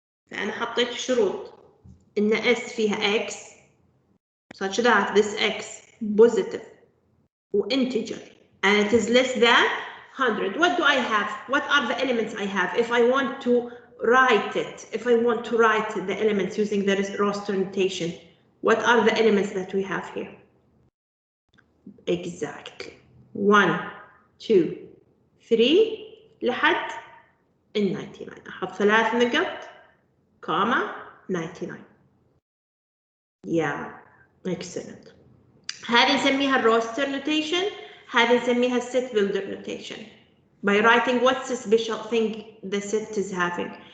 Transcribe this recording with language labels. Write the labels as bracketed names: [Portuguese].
[Arabic] فأنا حطيت شروط إن [English] S فيها X such that this X positive integer and it is less than 100. What do I have? What are the elements I have? If I want to write it, if I want to write the elements using the roster notation, what are the elements that we have here? Exactly 1 2 3 [Arabic] لحد ال [English] 99. [Arabic] أحط 3 نقط comma 99. [English] Yeah, excellent. [Arabic] هذه نسميها الروستر notation. [English] هذه نسميها set builder notation. By writing what's the special thing the set is having.